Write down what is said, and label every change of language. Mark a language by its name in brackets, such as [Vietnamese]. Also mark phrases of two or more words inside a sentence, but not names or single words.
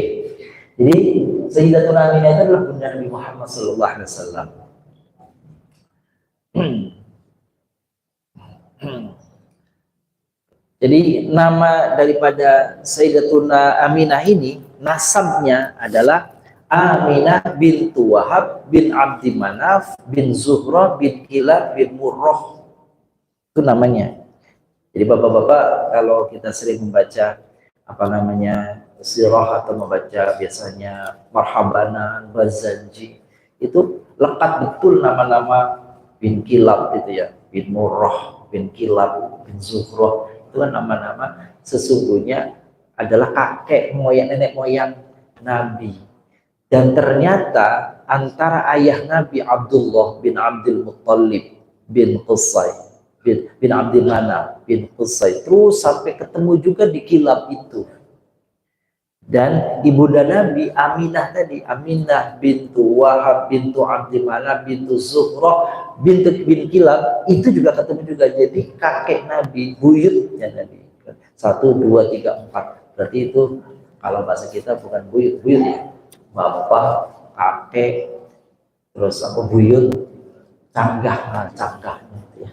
[Indonesian] Jadi Sayyidatuna Aminah itu adalah bunda Nabi Muhammad SAW. Jadi nama daripada Sayyidatuna Aminah ini, nasabnya adalah Aminah bintu Wahab bin Abdi Manaf bin Zuhra bin Kilab bin Murrah. Itu namanya. Jadi bapak-bapak kalau kita sering membaca sirah atau membaca biasanya Marhabanan, Bazanji, itu lekat betul nama-nama bin Kilab gitu ya, bin Murrah, bin Kilab, bin Zuhra. Itu kan nama-nama sesungguhnya adalah kakek moyang, nenek moyang Nabi. Dan ternyata antara ayah Nabi Abdullah bin Abdul Muttalib bin Qusay bin Abdul Manaf bin Qusay terus sampai ketemu juga di Kilab itu. Dan ibunda Nabi Aminah tadi, Aminah bintu Wahab bintu Abdi Manaf bintu Zuhra bintu bin Kilab, itu juga ketemu juga. Jadi kakek Nabi, buyutnya Nabi. 1, 2, 3, 4. Berarti itu kalau bahasa kita bukan buyut ya. Bapak, kakek, terus buyut, canggah ya.